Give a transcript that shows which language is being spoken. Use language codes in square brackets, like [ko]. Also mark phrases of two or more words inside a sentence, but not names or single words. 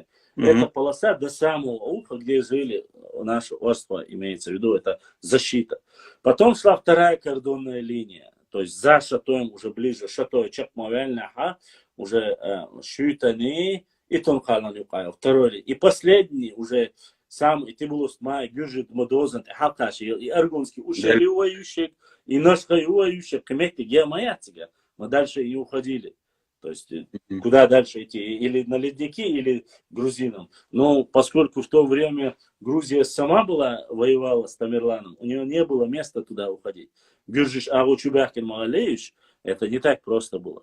[ru] Эта полоса до самого уха, где жили наши острова, имеется в виду, это защита. Потом шла вторая кордонная линия, то есть за Шатоем, уже ближе, Шатой, Чакмавяльнаха, уже Шютани и Тонхалан Юкаев, второй. И последний уже сам, и Тибулус Май, Гюржит, Мадозан, Халташи, и Аргунский, Ушали воющик, и Нашхай воющик, Камекти, Геомаяцига. Мы дальше и уходили. То есть, куда дальше идти? Или на ледники, или грузинам. Но поскольку в то время Грузия сама воевала с Тамерланом, у нее не было места туда уходить. Гюржиш Агучубяхкин Магалеевич, это не так просто было.